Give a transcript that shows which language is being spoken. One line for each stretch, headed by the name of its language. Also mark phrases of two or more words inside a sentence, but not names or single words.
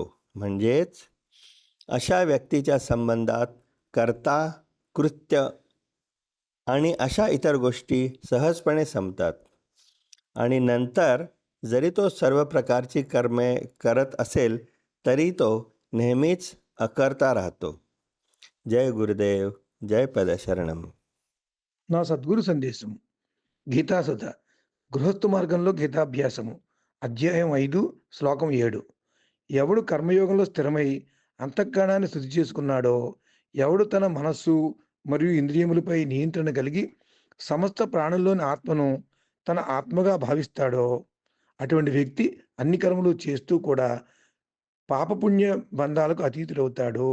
Marathi: म्हणजेच अशा व्यक्तीच्या संबंधात कर्ता, कृत्य आणि अशा इतर गोष्टी सहजपणे संपतात आणि नंतर जरी तो सर्व प्रकारची कर्मे करत असेल तरी तो नेहमीच अकर्ता राहतो. जय गुरुदेव, जय पदशरणम.
Telugu: నా సద్గురు సందేశం గీతాసుధ గృహస్థు మార్గంలో గీతాభ్యాసము అధ్యాయం 5 శ్లోకం 7. ఎవడు కర్మయోగంలో స్థిరమై అంతఃకరణాన్ని శుద్ధి చేసుకున్నాడో, ఎవడు తన మనస్సు మరియు ఇంద్రియములపై నియంత్రణ కలిగి సమస్త ప్రాణుల్లోని ఆత్మను తన ఆత్మగా భావిస్తాడో అటువంటి వ్యక్తి అన్ని కర్మలు చేస్తూ కూడా పాపపుణ్య బంధాలకు అతీతుడవుతాడు.